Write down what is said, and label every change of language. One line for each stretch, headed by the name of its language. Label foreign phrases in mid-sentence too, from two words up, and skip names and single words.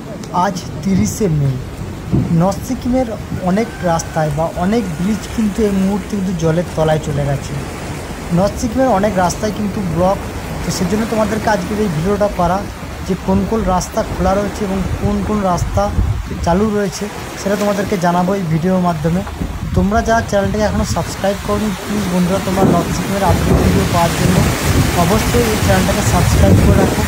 Bangla: আজ 30 মে নর্থ সিকিমের অনেক রাস্তায় বা অনেক ব্রিজ কিন্তু এই মুহূর্তে কিন্তু জলের তলায় চলে গেছে। নর্থ সিকিমের অনেক রাস্তায় কিন্তু ব্লক, তো সেজন্য তোমাদেরকে আজকের এই ভিডিওটা করা যে কোন কোন রাস্তা খোলা রয়েছে এবং কোন কোন রাস্তা চালু রয়েছে সেটা তোমাদেরকে জানাবো এই ভিডিওর মাধ্যমে। তোমরা যারা চ্যানেলটাকে এখনও সাবস্ক্রাইব করোনি প্লিজ বন্ধুরা তোমরা নর্থ সিকিমের আপডেট ভিডিও পাওয়ার জন্য অবশ্যই এই চ্যানেলটাকে সাবস্ক্রাইব করে রাখো।